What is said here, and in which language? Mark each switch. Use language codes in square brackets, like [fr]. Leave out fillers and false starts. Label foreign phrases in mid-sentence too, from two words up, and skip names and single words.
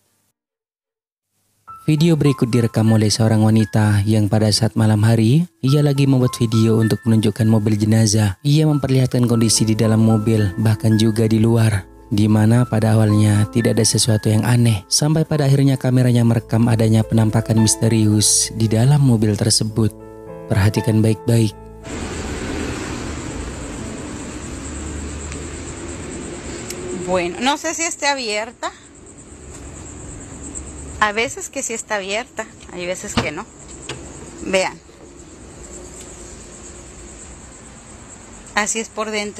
[id] Video berikut direkam oleh seorang wanita yang pada saat malam hari, ia lagi membuat video untuk menunjukkan mobil jenazah. Ia memperlihatkan kondisi di dalam mobil, bahkan juga di luar, di mana pada awalnya tidak ada sesuatu yang aneh, sampai pada akhirnya kameranya merekam adanya penampakan misterius di dalam mobil tersebut. Perhatikan baik-baik. [es] Bueno, no sé si esté abierta. A veces que sí está abierta, hay veces que no. Vean. Así es por dentro.